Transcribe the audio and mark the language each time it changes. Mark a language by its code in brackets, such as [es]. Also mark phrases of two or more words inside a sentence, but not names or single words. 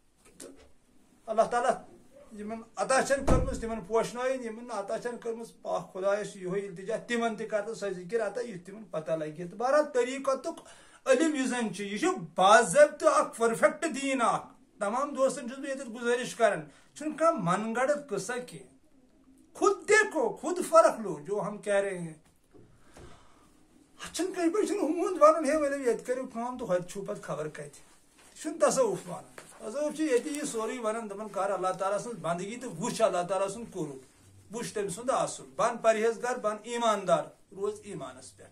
[ks] اللہ تعالیٰ یِمن عطا چھنہٕ کٔرمٕژ تِمن پوشنٲیِن، یِمن نہٕ عطا چھنہٕ کٔرمٕژ پاک خۄدایس یِہوے التجا تِمن تہِ کر تہٕ سۄ ذکر عطا یُتھ تِمن پتہ لگہِ. تہٕ بہرحال طریقتُک علم یُس زن چھُ یہِ چھُ باضٲبطہٕ اکھ پٔرفیکٹ دیٖن اکھ. تمام دوستن چھُس بہٕ ییٚتٮ۪تھ گُزٲرِش کران، چھُنہٕ کانٛہہ من گڑت قصہ کینٛہہ. [ur] خود دیکھو، خود فرق لو جو ہم کہہ رہے ہیں. [ks] چھُنہٕ کٲنٛسہِ پٲٹھۍ چھُنہٕ ہُہُنٛد ونُن ہے ؤلِو ییٚتہِ کٔرِو کٲم تہٕ ہوٚتہِ چھُو پتہٕ خبر کتہِ. یہِ چھُنہٕ تصوف ونان. تصوف چھُ ییٚتہِ یہِ سورُے ونان دپان کر اللہ تعالیٰ سٕنٛز بندگی تہٕ وٕچھ اللہ تعالیٰ سُنٛد قرب، وٕچھ تٔمۍ سُنٛد اصل، بن پرہیزگار، بن ایماندار، روز ایمانس پٮ۪ٹھ.